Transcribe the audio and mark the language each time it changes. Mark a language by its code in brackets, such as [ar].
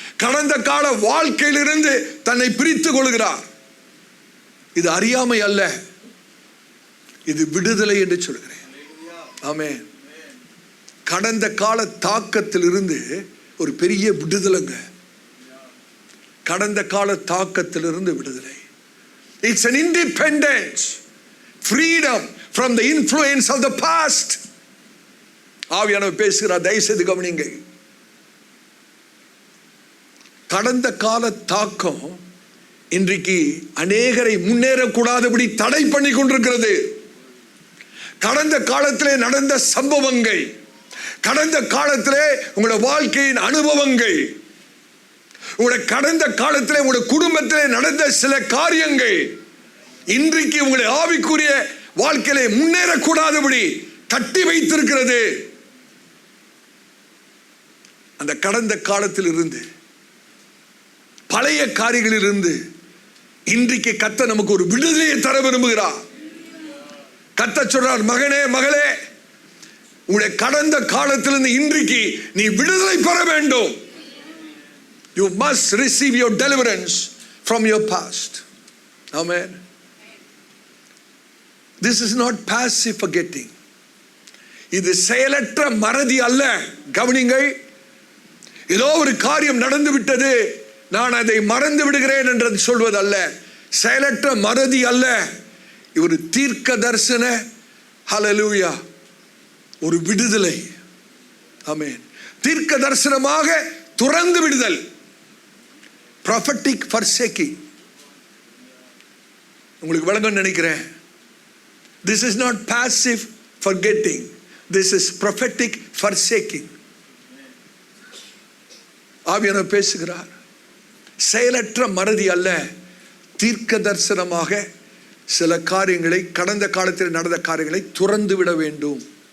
[ta] கடந்த கால வாழ்க்கையிலிருந்து தன்னை பிரித்து கொள்கிறார். இது அறியாமை அல்ல, இது விடுதலை என்று சொல்கிறேன். ஆமென். கடந்த கால தாக்கத்திலிருந்து ஒரு பெரிய விடுதலைங்க. கடந்த கால தாக்கத்திலிருந்து விடுதலை. [en] It's an independence, freedom from the influence of the past. [ta] ஆவியானவர் பேசுகிறார், தயவு செய்து கவனிங்க. கடந்த கால தாக்கம் இன்றைக்கு அநேகரை முன்னேறக்கூடாதபடி தடை பண்ணி கொண்டிருக்கிறது. கடந்த காலத்திலே நடந்த சம்பவங்கள், கடந்த காலத்திலே உங்களோட வாழ்க்கையின் அனுபவங்கள், உங்களுடைய கடந்த காலத்திலே உங்களுடைய குடும்பத்திலே நடந்த சில காரியங்கள் இன்றைக்கு உங்களுடைய ஆவிக்குரிய வாழ்க்கையிலே முன்னேறக்கூடாதபடி கட்டி வைத்திருக்கிறது. அந்த கடந்த காலத்தில் இருந்து, பழைய காரியங்களில் இருந்து இன்றைக்கு கர்த்தர் நமக்கு ஒரு விடுதலையை தர விரும்புகிறார். கர்த்தர் சொல்றார், மகனே மகளே, உங்களுடைய கடந்த காலத்திலிருந்து இன்றைக்கு நீ விடுதலை பெற வேண்டும். [en] You must receive your deliverance from your past. Amen. This is not passive forgetting. [ta] இது செயலற்ற மறதி அல்ல. கவனிங்கள். ஏதோ ஒரு காரியம் நடந்து விட்டது, நான் அதை மறந்து விடுகிறேன் என்று சொல்வது அல்ல. செயலற்ற மறதி அல்ல, ஒரு தீர்க்க தரிசன ஹல்லேலூயா ஒரு விடுதலை. ஆமென். தீர்க்க தரிசனமாக துறந்து விடுதல், [en] prophetic forsaking. [ta] உங்களுக்கு விளங்க நினைக்கிறேன். [en] This is not passive forgetting, this is prophetic forsaking. [ta] ஆவியானவர் பேசுகிறார். செயலற்ற மறதி அல்ல, தீர்க்க தரிசனமாக சில காரியங்களை, கடந்த காலத்தில் நடந்த காரியங்களை துறந்து விட வேண்டும்.